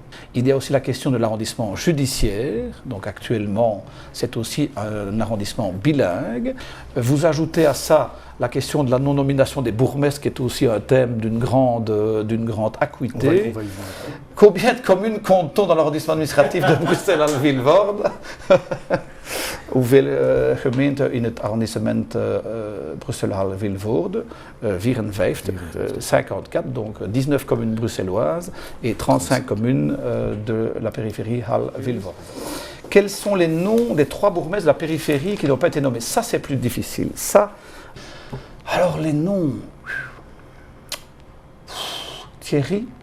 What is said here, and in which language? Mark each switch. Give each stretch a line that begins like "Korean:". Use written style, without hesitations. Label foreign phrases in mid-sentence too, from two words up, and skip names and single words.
French: Il y a aussi la question de l'arrondissement judiciaire, donc actuellement c'est aussi un arrondissement bilingue. Vous ajoutez à ça la question de la non-nomination des bourgmestres, qui est aussi un thème d'une grande acuité. Combien de communes compte-t-on dans l'arrondissement administratif de Bruxelles-Halle-Vilvoorde?
Dutch: Hoeveel gemeenten in het arrondissement Bruxelles-Halle-Vilvoorde?
French: 54, 54, donc 19 communes bruxelloises et 35 communes de la périphérie Halle-Vilvoorde. Quels sont les noms des 3 bourgmestres de la périphérie qui n'ont pas été nommés? Ça, c'est plus difficile. Ça, alors les noms. Thierry,